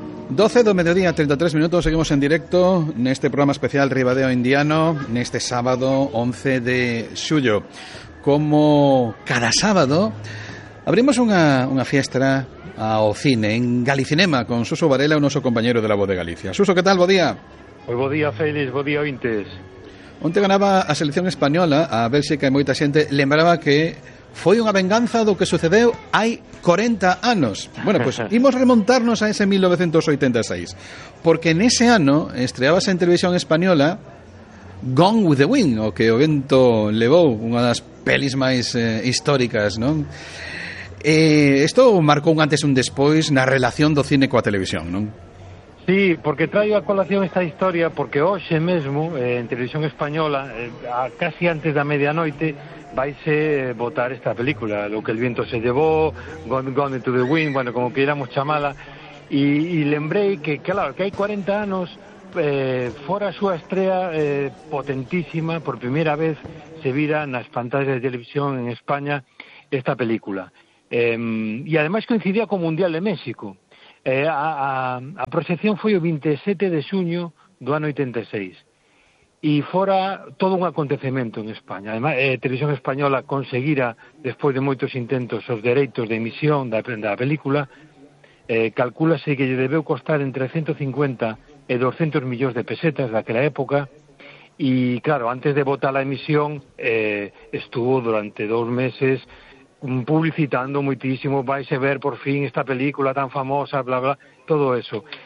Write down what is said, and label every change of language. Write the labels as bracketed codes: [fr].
[es] 12 de mediodía, 33 minutos, seguimos en directo en este programa especial Ribadeo Indiano, en este sábado 11 de suyo. Como cada sábado, abrimos una fiesta o cine en Galicinema con Suso Varela, un oso compañero de La Voz de Galicia. Suso, ¿qué tal? Buen día. Hoy buen día, Félix, buen día, ointes. [gl] Onte ganaba a selección española, a Bélxica e moita xente lembraba que foi unha venganza do que sucedeu hai 40 anos. Bueno, pois pues, imos remontarnos a ese 1986, porque en ese ano estreabase en televisión española Gone with the Wind, o que o vento levou, unha das pelis máis históricas, non? Isto marcou un antes e un despois na relación do cine coa televisión, non? Sí, porque traigo a colación esta historia porque hoxe mesmo, en Televisión Española, casi antes da medianoite, vaise votar esta película, Lo que el viento se llevó, Gone to the Wind, bueno, como queiramos chamala, y lembrei que, claro, que hai 40 anos, fora a súa estrela potentísima, por primeira vez se vira nas pantallas de televisión en España esta película. Y además coincidía con o Mundial de México. A proxección foi o 27 de xuño do ano 86 e fora todo un acontecemento en España. Además, Televisión Española conseguira, despois de moitos intentos, os dereitos de emisión da película. Calcúlase que lle debeu costar entre 150 e 200 millóns de pesetas daquela época, e claro, antes de botar a emisión estuvo durante dous meses publicitando muitísimo, vais a ver por fin esta película tan famosa, bla, bla, todo eso.